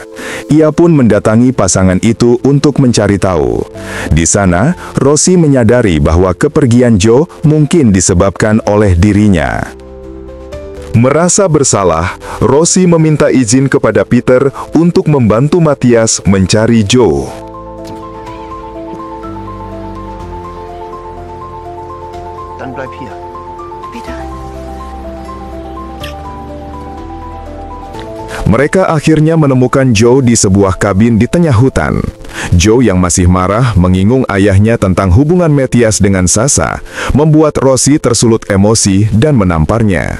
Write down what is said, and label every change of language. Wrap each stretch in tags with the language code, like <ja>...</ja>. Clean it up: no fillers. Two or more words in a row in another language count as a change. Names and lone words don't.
<id>Ia pun mendatangi pasangan itu untuk mencari tahu. Di sana, Rosie menyadari bahwa kepergian Joe mungkin disebabkan oleh dirinya. Merasa bersalah, Rosie meminta izin kepada Peter untuk membantu Matthias mencari Joe.</id> <de>Dann bleib hier. Bitte.</de> <id>Mereka akhirnya menemukan Joe di sebuah kabin di tengah hutan. Joe yang masih marah mengingung ayahnya tentang hubungan Matthias dengan Sasha, membuat Rosie tersulut emosi dan menamparnya.</id>